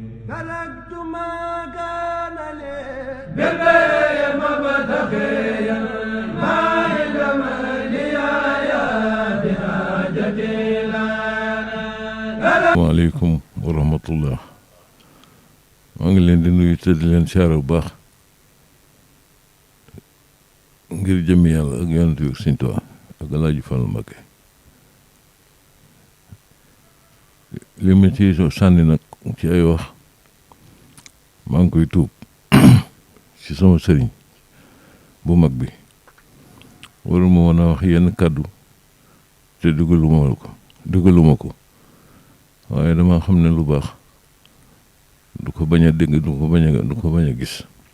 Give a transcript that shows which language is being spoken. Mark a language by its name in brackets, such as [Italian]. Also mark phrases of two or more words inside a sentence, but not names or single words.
[Arabic] تركت ما كان لي بالبيع مبتغيا ما علم لي يا بحاجتي لنا. وعليكم ورحمة الله. [Wolof] maa ngi leen di nuyu te di leen siyaare bu baax ngir jëmmi yàlla ak yonent bi Sëñ Tuubaa ak Alaaji Fallu Mbakke. li ma ci sànni nag ci ay wax maa ngi koy tuub ci sama sëriñ bu mag bi waruma woon a wax yenn kàddu te dugaluma ko waaye dama xam ne lu baax du ko bañ a dégg du ko bañ a gis.